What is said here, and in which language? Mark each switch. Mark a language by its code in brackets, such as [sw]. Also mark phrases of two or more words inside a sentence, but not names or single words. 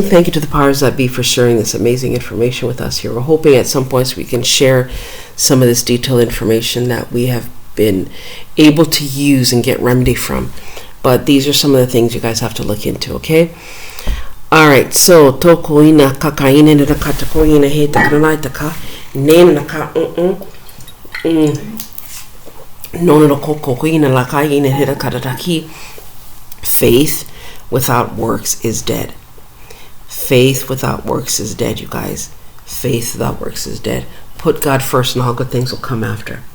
[en] Thank you to the powers that be for sharing this amazing information with us here. We're hoping at some points we can share some of this detailed information that we have been able to use and get remedy from. But these are some of the things you guys have to look into, okay? All right, so tokoina kakaina na katakoina he takanaitaka name na ka no no kokoina la kaina he kataki. Faith without works is dead. Faith without works is dead, you guys. Faith without works is dead. Put God first and all good things will come after.